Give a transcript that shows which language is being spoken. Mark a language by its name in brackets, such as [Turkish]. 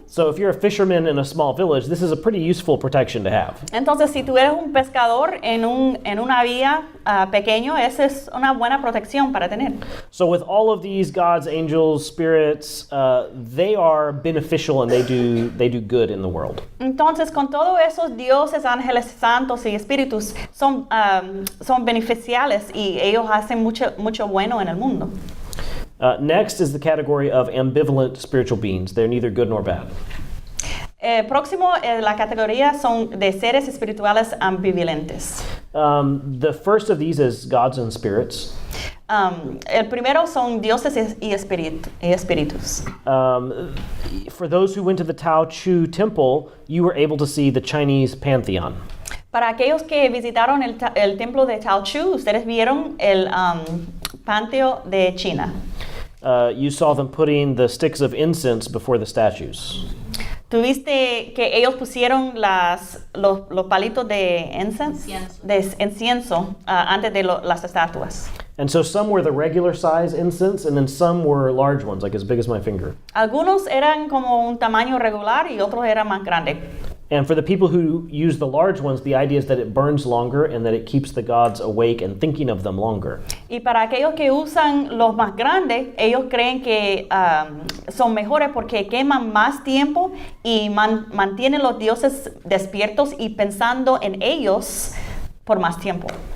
[English] So if you're a fisherman in a small village, this is a pretty useful protection to have. [Spanish] Entonces, si tú eres un pescador en una vía pequeño, esa es una buena protección para tener. [English] So with all of these gods, angels, spirits, they are beneficial and they do good in the world. [Spanish] Entonces, con todos esos dioses, ángeles santos y espíritus son beneficiales y ellos hacen mucho bueno en el mundo. [English] Next is the category of ambivalent spiritual beings. They're neither good nor bad. [Spanish] Próximo, la categoría son de seres espirituales ambivalentes. [English] The first of these is gods and spirits. [Spanish] El primero son dioses y espíritus. [English] For those who went to the Tao Chu temple, you were able to see the Chinese pantheon. [Spanish] Para aquellos que visitaron el templo de Tao Chu, ustedes vieron el panteón de China. [English] You saw them putting the sticks of incense before the statues. [Spanish] ¿Tuviste que ellos pusieron los palitos de incienso antes de las estatuas? [English] And so some were the regular size incense, and then some were large ones, like as big as my finger. [Spanish] Algunos eran como un tamaño regular y otros eran más grandes. [English] And for the people who use the large ones, the idea is that it burns longer and that it keeps the gods awake and thinking of them longer. [Spanish] Y para aquellos que usan los más grandes, ellos creen que son mejores porque queman más tiempo y mantienen los dioses despiertos y pensando en ellos por más tiempo.